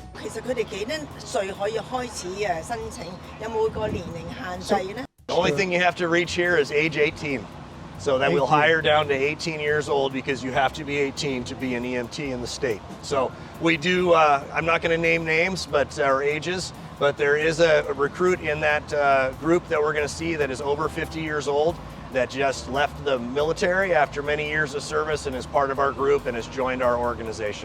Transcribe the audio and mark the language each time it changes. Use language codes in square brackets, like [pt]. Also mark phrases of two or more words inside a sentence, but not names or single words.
[yue] 實佢哋幾多歲可以開始申請？有冇個年齡限制咧 [en] The only thing you have to reach here is age 18. So that we'll hire down to 18 years old because you have to be 18 to be an EMT in the state. So we do, I'm not going to name names, but our ages, but there is a recruit in that group that we're going to see that is over 50 years old that just left the military after many years of service and is part of our group and has joined our organization.